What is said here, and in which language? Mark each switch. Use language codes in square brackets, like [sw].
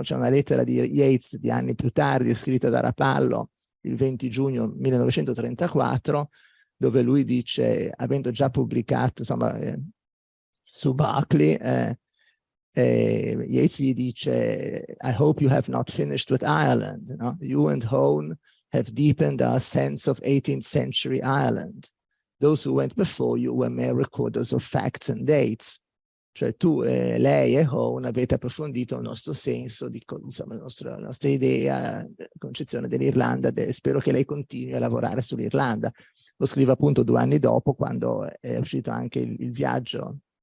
[it] C'è una lettera di Yeats di anni più tardi, scritta da Rapallo il 20 giugno 1934, dove lui dice, avendo già pubblicato, insomma, su Berkeley, Yeats gli dice, [en] I hope you have not finished with Ireland. [it] No? [en] You and Hone have deepened our sense of 18th century Ireland. Those who went before you were mere recorders of facts and dates. [it] Cioè tu, lei e Hone avete approfondito il nostro senso, insomma, la nostra idea, concezione dell'Irlanda. Spero che lei continui a lavorare sull'Irlanda. Lo scrive appunto 2 anni dopo, quando è uscito anche il viaggio.